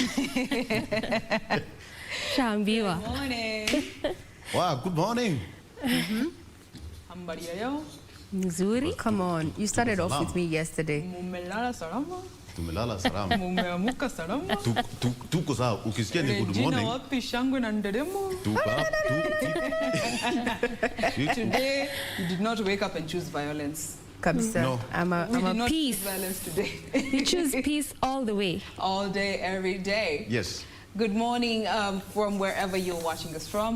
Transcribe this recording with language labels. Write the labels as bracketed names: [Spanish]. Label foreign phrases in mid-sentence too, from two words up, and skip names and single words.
[Swahili] Shambiwa. [English] Good morning. Wow, good morning. [Swahili] Habari yao? Nzuri. [English] Come on, you started off with me yesterday. [Swahili] Mumelala salama? Tumelala salama. Mumeamuka salama? Tuko sawa. Ukisikia ni [English] good morning. [Swahili] Regina wapi shangwe na nderemo? [English] Today, you did not wake up and choose violence. [Swahili] Kabisa. [English] No. I'm a peace. Choose violence today. You choose peace all the way. All day, every day. Yes. Good morning from wherever you're watching us from.